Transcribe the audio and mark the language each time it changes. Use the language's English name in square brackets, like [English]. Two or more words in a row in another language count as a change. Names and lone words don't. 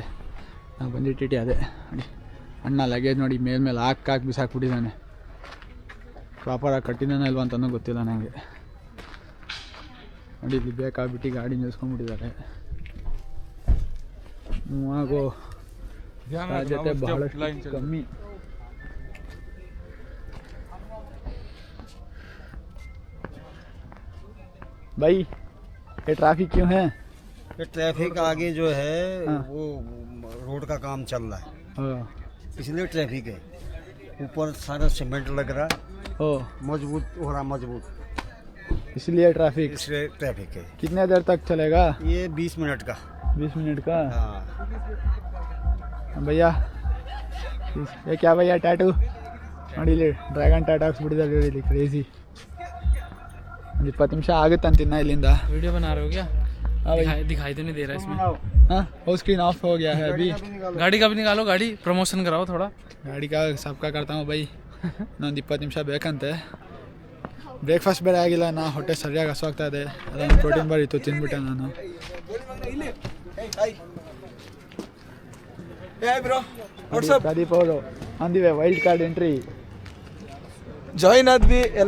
[Kannada] ನಾವು ಬಂದಿಟ್ಟಿಟ್ಟು ಅದೇ ನೋಡಿ, ಅಣ್ಣ ಲಗೇಜ್ ನೋಡಿ ಮೇಲ್ಮೇಲೆ ಹಾಕಿ ಬಿಸಾಕ್ಬಿಟ್ಟಿದ್ದಾನೆ. ಪ್ರಾಪರಾಗಿ ಕಟ್ಟಿದ್ದಾನೆ ಇಲ್ವ ಅಂತನೂ ಗೊತ್ತಿಲ್ಲ ನನಗೆ. ನೋಡಿ ಇಲ್ಲಿ ಬೇಕಾಗ್ಬಿಟ್ಟು ಗಾಡಿ ನಿಲ್ಸ್ಕೊಂಡ್ಬಿಟ್ಟಿದ್ದಾರೆ. ಮೂವಾಗೋ ಸಾಧ್ಯತೆ ಬಹಳಷ್ಟು ಕಮ್ಮಿ. [Hindi] भाई ये ट्रैफिक क्यों है? ये ट्रैफिक आगे जो है वो रोड का काम चल रहा है, इसलिए ट्रैफिक है। ऊपर सारा सीमेंट लग रहा है, मजबूत हो रहा, मजबूत, इसलिए ट्रैफिक है। कितने देर तक चलेगा? ये 20 मिनट का। 20 मिनट का? हाँ भैया ये क्या भैया टैटू [Kannada] ನೋಡಿ ಇಲ್ಲಿ [English] dragon tattoo [Kannada] ಹಾಕ್ಸ್ಬಿಟ್ಟಿದ್ದಾರೆ ಇಲ್ಲಿ, ಕ್ರೇಜಿ. 20 ನಿಮಿಷ ಆಗುತ್ತಂತಿನ್ನ ಇಲ್ಲಿಂದ. [Hindi] वीडियो बना रहे हो क्या? हाँ भाई, दिखाई तो नहीं दे रहा इसमें. हाँ वो [English] screen off [Hindi] हो गया है अभी. गाड़ी का भी निकालो, गाड़ी प्रमोशन कराओ थोड़ा. ಗಾಡಿ का सबका करता हूँ भाई. [Kannada] ಇನ್ನೊಂದು 20 ನಿಮಿಷ ಬೇಕಂತೆ. ಬ್ರೇಕ್ಫಾಸ್ಟ್ ಬೇರೆ ಆಗಿಲ್ಲ, ನಾ ಹೊಟ್ಟೆ ಸರಿಯಾಗಿ ಹಸುವಾಗ್ತಾ ಇದೆ. ಅದೊಂದು [English] protein bar [Kannada] ಇತ್ತು, ತಿಂದ್ಬಿಟ್ಟೆ ನಾನು. ಪ್ರದೀಪ್ ಅವರು ಅಂದಿವೆ [English] wild card entry [Kannada] ಜಾಯಿನ್ ಆದ್ವಿ ಎಲ್ಲ.